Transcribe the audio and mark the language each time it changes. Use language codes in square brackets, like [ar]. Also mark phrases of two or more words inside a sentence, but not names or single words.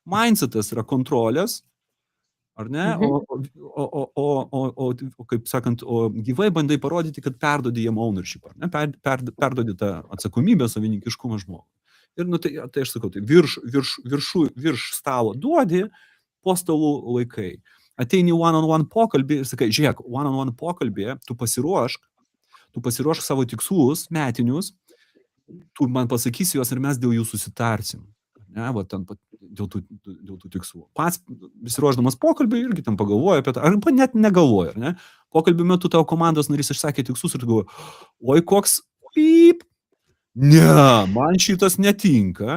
[lt] mindsetas yra kontrolės, ar ne? Kaip sakant, gyvai bandai parodyti, kad perdodi jiem ownership, ar ne? Perdodi tą atsakomybę, savininkiškumą žmogui. Ir tai aš sakau, tai virš stalo duodi, po stalų laikai. Ateini one-on-one pokalbį ir sakai, žiūrėk, one-on-one pokalbį, tu pasiruošk savo tikslus metinius, tu man pasakysi juos ir mes dėl jų susitarsim. Ne, va, ten, dėl tų tikslų. Pats besiruošdamas pokalbį irgi ten pagalvoja apie tą, ar net negalvoja, ne? Pokalbį metu tavo komandos narys išsakė tikslus ir tu galvoji, oi koks pyp, ne, man šitas netinka.